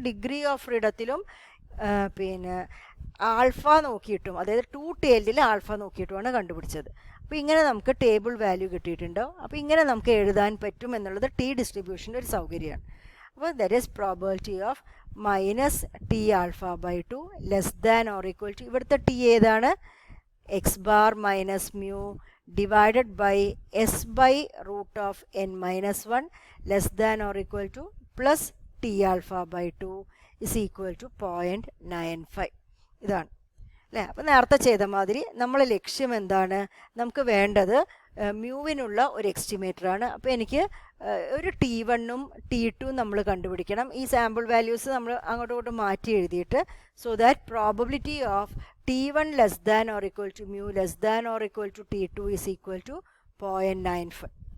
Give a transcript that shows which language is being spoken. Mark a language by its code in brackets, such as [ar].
[ml] Degree of ഫ്രീഡത്തിലും പിന്നെ alpha നോക്കിയിട്ടും, അതായത് 2 ടേൽഡിൽ ആൽഫ നോക്കിയിട്ടുമാണ് കണ്ടുപിടിച്ചത്. അപ്പോൾ ഇങ്ങനെ നമുക്ക് ടേബിൾ വാല്യൂ കിട്ടിയിട്ടുണ്ടോ. അപ്പോൾ ഇങ്ങനെ നമുക്ക് എഴുതാൻ പറ്റും എന്നുള്ളത് ടി ഡിസ്ട്രിബ്യൂഷൻ്റെ ഒരു സൗകര്യമാണ്. [en] അപ്പോൾ that is probability of minus T alpha by 2 less than or equal to [ml] ഇവിടുത്തെ ടി ഏതാണ്? [en] x bar minus mu divided by s by root of n-1 less than or equal to plus t alpha by 2 is equal to 0.95. [ml] ഇതാണ് അല്ലേ. അപ്പോൾ നേരത്തെ ചെയ്ത മാതിരി നമ്മളെ ലക്ഷ്യം എന്താണ്? നമുക്ക് വേണ്ടത് മ്യൂവിനുള്ള ഒരു എസ്റ്റിമേറ്ററാണ്. അപ്പോൾ എനിക്ക് ഒരു T1ഉം T2ഉം നമ്മൾ കണ്ടുപിടിക്കണം. ഈ സാമ്പിൾ വാല്യൂസ് നമ്മൾ അങ്ങോട്ടും ഇങ്ങോട്ടും മാറ്റി എഴുതിയിട്ട് [en] So that probability of T1 less than or equal to mu less than or equal to T2 is equal to 0.95.